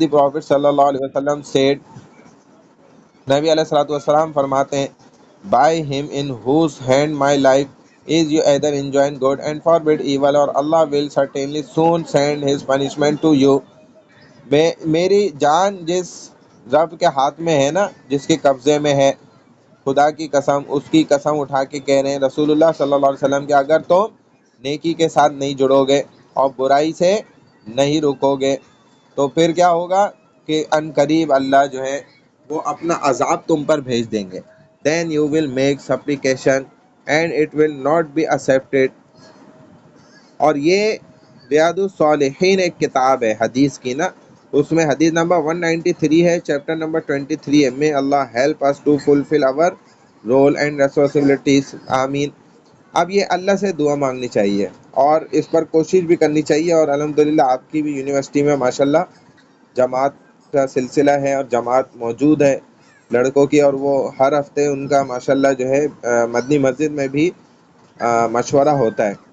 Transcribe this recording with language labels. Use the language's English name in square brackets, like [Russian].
[English] The Prophet sallallahu alaihi wasallam said, [Urdu] نبی علیہ الصلوۃ والسلام فرماتے ہیں, [English] by him in whose hand my life is, you either enjoin good and forbid evil, or Allah will certainly soon send his punishment to you. [Urdu] میری جان جس رب کے ہاتھ میں ہے نا, جس کے قبضے میں ہے, خدا کی قسم, اس کی قسم اٹھا کے کہہ رہے ہیں رسول اللہ صلی اللہ علیہ وسلم کہ اگر تم نیکی کے ساتھ نہیں جڑو گے اور برائی سے نہیں رکو گے تو پھر کیا ہوگا کہ ان قریب اللہ جو ہے وہ اپنا عذاب تم پر بھیج دیں گے. [English] Then you will make supplication and it will not be accepted. [Urdu] اور یہ ریاض الصالحین ایک کتاب ہے حدیث کی نا، اس میں حدیث نمبر 193 ہے، چیپٹر نمبر 23 ہے. [English] May Allah help us to fulfill our role and responsibilities. [Urdu] آمین. اب یہ اللہ سے دعا مانگنی چاہیے اور اس پر کوشش بھی کرنی چاہیے. اور الحمدللہ آپ کی بھی یونیورسٹی میں ماشاءاللہ جماعت کا سلسلہ ہے اور جماعت موجود ہے لڑکوں کی، اور وہ ہر ہفتے ان کا ماشاءاللہ جو ہے مدنی مسجد میں بھی مشورہ ہوتا ہے.